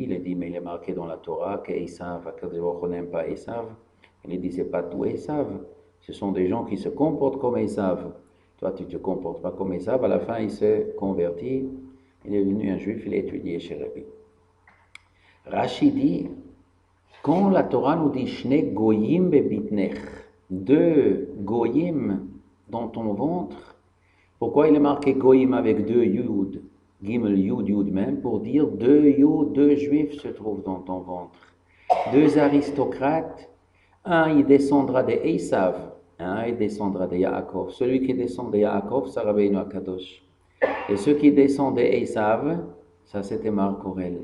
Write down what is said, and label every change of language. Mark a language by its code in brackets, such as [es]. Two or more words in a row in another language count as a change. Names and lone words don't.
[fr] Il a dit, mais il est marqué dans la Torah qu'Esav, on n'aime pas Esav. Il a dit, c'est pas tout Esav. Ce sont des gens qui se comportent comme Esav. Toi, tu ne te comportes pas comme Esav. À la fin, il se convertit. Il est devenu un juif, il a étudié chez Rebbe. Rashi dit, quand la Torah nous dit [he] שני גויים בבטנך, [fr] 2 goyim dans ton ventre, pourquoi il est marqué goyim avec 2 yud, [he] גימל יוד [fr] même, pour dire 2 yud, 2 juifs se trouvent dans ton ventre, 2 aristocrates, un il descendra de Esav, un il descendra de Yaakov. Celui qui descend de Yaakov, c'est Rabbeinu Akadosh. Et ceux qui descendent de Esav, ça c'était Marc Aurèle.